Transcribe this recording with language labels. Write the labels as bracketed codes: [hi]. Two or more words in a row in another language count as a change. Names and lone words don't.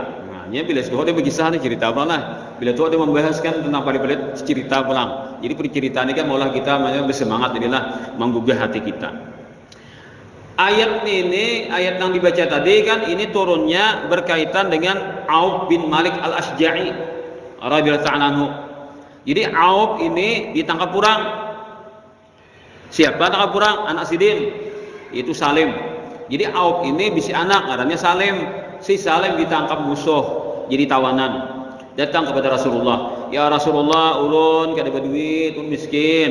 [bjn] Nah, bila sudah ada berkisah nih cerita apa lah. Bila tu ada membahaskan tentang pada cerita pulang. Jadi cerita ini kan maulah kita bersemangat jadilah menggugah hati kita. [id] Ayat ini, ayat yang dibaca tadi kan ini turunnya berkaitan dengan Auf bin Malik al-Ashja'i [ar] رضي الله تعالى عنه. [id] Jadi Auf ini ditangkap perang. Siapa tangkap perang? Anak Sidin, yaitu Salim. [bjn] Jadi Auf ini bisi anak, ngarannya Salim. Si Salim ditangkap musuh, jadi tawanan. Datang kepada Rasulullah, [ar] يا رسول الله, [bjn] ulun kada berduit, ulun miskin.